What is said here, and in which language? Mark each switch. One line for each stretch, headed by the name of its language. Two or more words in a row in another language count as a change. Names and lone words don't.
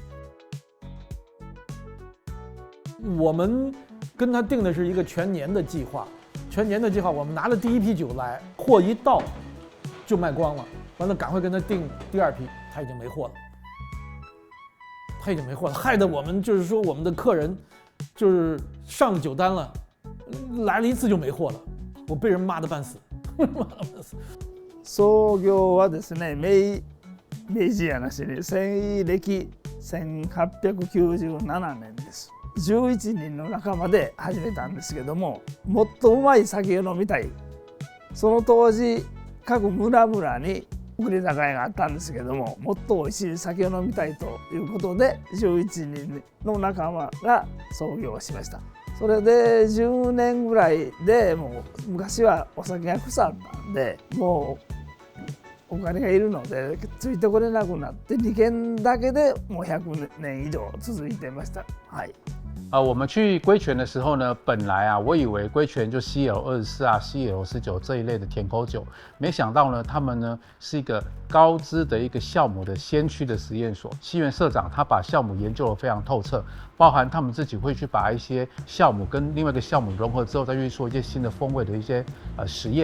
Chinese: 我们跟他定的是一个全年的计划，我们拿了第一批酒来，货一到就卖光了，完了赶快跟他订第二批，他已经没货了，害得我们就是说我们的客人就是上了酒单了，来了一次就没货了，我被人骂得半死。
Japanese: 創業はですね、明治やなしに西暦1897年です。11人の仲間で始めたんですけども、もっとうまい酒を飲みたい。その当時各村々に送り酒屋があったんですけども、もっと美味しい酒を飲みたいということで11人の仲間が創業しました。それで10年ぐらいでもう昔はお酒が腐ったんでもうお金がいるのでついてこれなくなって2軒だけでもう100年以上続いてました。はい。
Chinese: 我们去归泉的时候呢，本来啊，我以为归泉就 CL24啊、CL19这一类的甜口酒，没想到呢，他们呢是一个高知的一个酵母的先驱的实验所。西园社长他把酵母研究得非常透彻，包含他们自己会去把一些酵母跟另外一个酵母融合之后，再去做一些新的风味的一些实验。